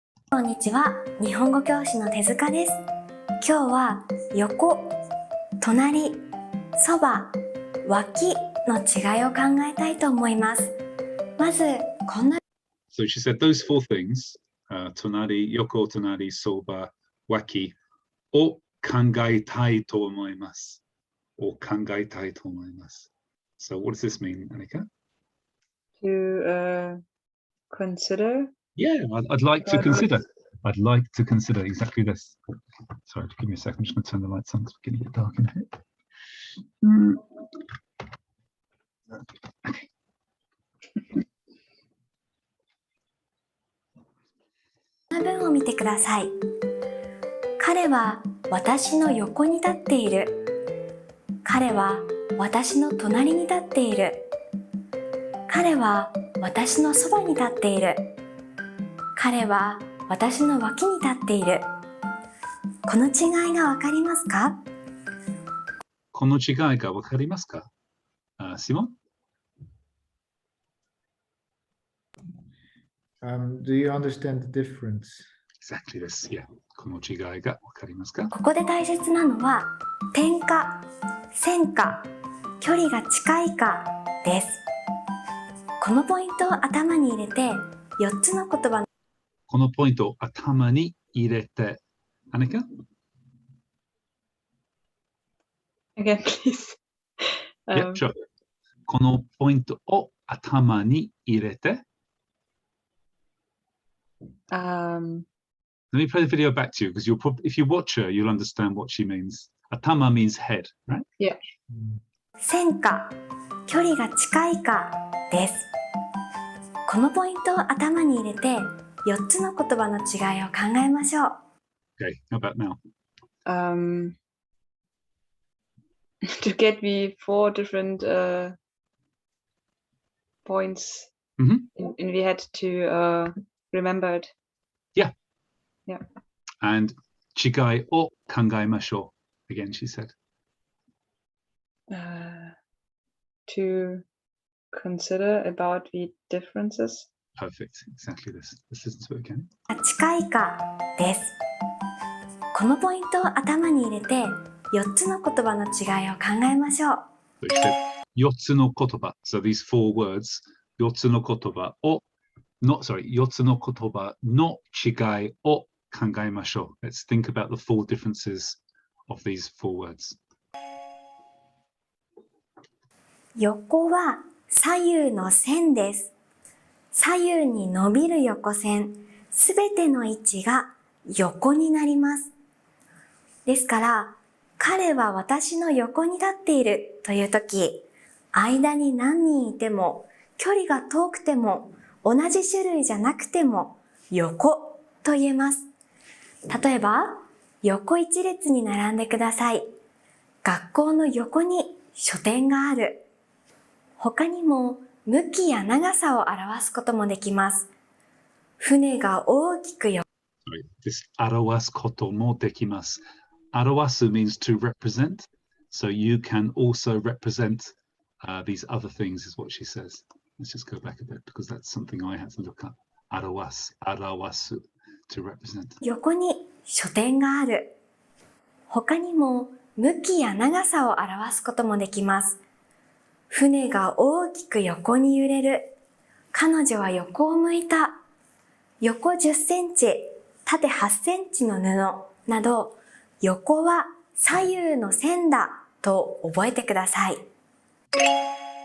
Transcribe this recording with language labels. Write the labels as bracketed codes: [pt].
[ja] こんにちは、日本語教師の手塚です。今日は横、隣、そば、脇の違いを考えたいと思います。まずこんな [en] So she said those four things, tonari, yoko, tonari, soba, waki, [ja] を考えたいと思います。を考えたいと思います。 [en] So what does this mean, Annika? To consider? Yeah, I'd like to consider. I'd like to consider exactly this. Sorry, give me a second. I'm just going to turn the lights on because it's beginning to get dark in here. Okay. [ja] この文を見てください。彼は私の横に立っている。彼は私の隣に立っている。彼は私のそばに立っている。彼は私の脇に立っているこの違いがわかりますか？この違いがわかりますか？ [en] Simon? Do you understand the difference? Exactly this. Yeah. [ja] この違いがわかりますか？ここで大切なのは点か線か距離が近いかです。このポイントを頭に入れて4つの言葉のこのポイントを頭に入れて。 [en] Annika? Again, please. Yeah, sure. [ja] このポイントを頭に入れて。 [en] Let me play the video back to you because if you watch her, you'll understand what she means. Atama means head, right? Yeah. [ja] 線か距離が近いかです。このポイントを頭に入れて4つの言葉の違いを考えましょう。 [en] Okay, how about now? To get me 4 different points, Mhm. and we had to remember it. Yeah. Yeah. And [ja] chigai o kangaimashou. [en] Again, she said. To consider about the differences. Perfect. Exactly this. Let's listen to it again. [ja] 近いかです。このポイントを頭に入れて4つの言葉の違いを考えましょう。 [en] So she said, [ja] 4つの言葉. [en] So these 4 words, [ja] 4つの言葉を 4つの言葉の違いを考えましょう. [en] Let's think about the 4 differences of these 4 words. [ja] 横は左右の線です。左右に伸びる横線、すべての位置が横になります。ですから、彼は私の横に立っているというとき、間に何人いても、距離が遠くても、同じ種類じゃなくても、横と言えます。例えば、横一列に並んでください。学校の横に書店がある。他にも、向きや長さを表すこともできます。船が大きく [en] Sorry, this [ja] 表すこともできます. [en] 表す means to represent. So you can also represent these other things is what she says. Let's just go back a bit because that's something I had to look up. 表す to represent. [ja] 横に書店がある。他にも向きや長さを表すこともできます。船が大きく横に揺れる。彼女は横を向いた。横10センチ、縦8センチの布など、横は左右の線だと覚えてください。